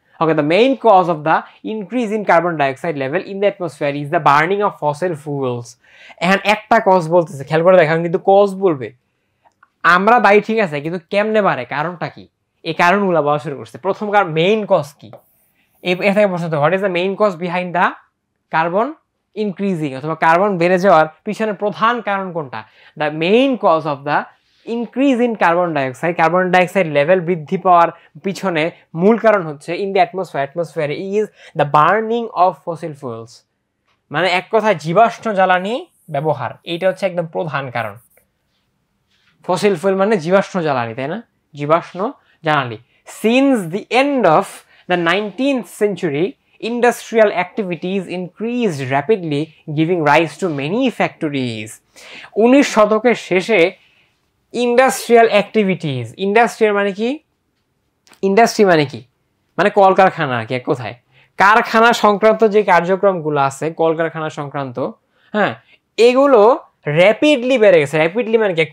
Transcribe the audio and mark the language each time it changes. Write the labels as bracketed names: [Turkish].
[English] Okay, the main cause of the increase in carbon dioxide level in the atmosphere is the burning of fossil fuels. [Bangla] এখন একটা cause বলতেছে, খেয়াল করে দেখেন, কিন্তু কজ বলবে আমরা দায়ী, ঠিক আছে, কিন্তু কেমনে বাড়ে, কারণটা কি, এই কারণগুলো বলা শুরু করছে। প্রথম মেইন কজ কি, এর থেকে প্রশ্ন, [English] what is the main cause behind the carbon [Bangla] increasing অথবা কার্বন বেড়ে যাওয়ার পিছনে প্রধান কারণ কোনটা? [English] the main cause of the increase in carbon dioxide level [Bangla] বৃদ্ধি পাওয়ার পিছনে মূল কারণ হচ্ছে [English] in the atmosphere is the burning of fossil fuels, [Bangla] মানে এক কথায় জীবাশ্ম জ্বালানি ব্যবহার, এইটা হচ্ছে একদম প্রধান কারণ। ফসিল ফুয়েল মানে জীবাশ্ম জ্বালানি, তাই না? জীবাশ্ম জ্বালানি। [English] Since the end of the 19th century, industrial activities increased rapidly, giving rise to many factories. [Bangla] 19 শতকের শেষে ইন্ডাস্ট্রিয়াল অ্যাক্টিভিটিস, ইন্ডাস্ট্রিয়াল মানে কি? ইন্ডাস্ট্রি মানে কি? মানে কলকারখানা আর কি, এক কথায় কারখানা সংক্রান্ত যে কার্যক্রমগুলো আছে, কলকারখানা সংক্রান্ত, হ্যাঁ, এগুলো র্যাপিডলি বেড়ে গেছে। র্যাপিডলি মানে কি?